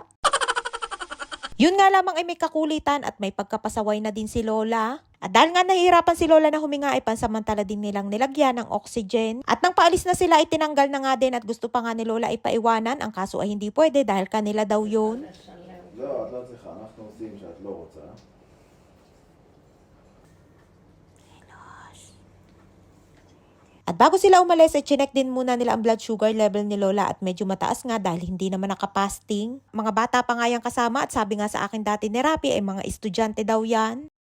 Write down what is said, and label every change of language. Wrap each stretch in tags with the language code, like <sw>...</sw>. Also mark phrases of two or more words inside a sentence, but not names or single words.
<tl>Yun nga lamang ay may kakulitan at may pagkapasaway na din si Lola. At dahil nga nahihirapan si Lola na huminga ay pansamantala din nilang nilagyan ng oxygen. At nang paalis na sila ay tinanggal na nga din at gusto pa nga ni Lola ay paiwanan. Ang kaso ay hindi pwede dahil kanila daw yun.</tl> <he>לא, את לא צריכה, אנחנו עושים שאת לא רוצה.</he> <tl>At bago sila umalis, ay chinek din muna nila ang</tl> <en>blood sugar level</en> <tl>ni Lola at medyo mataas nga dahil hindi naman nakapasting. Mga bata pa nga yung kasama at sabi nga sa akin dati ni Rapi ay mga estudyante daw yan.</tl>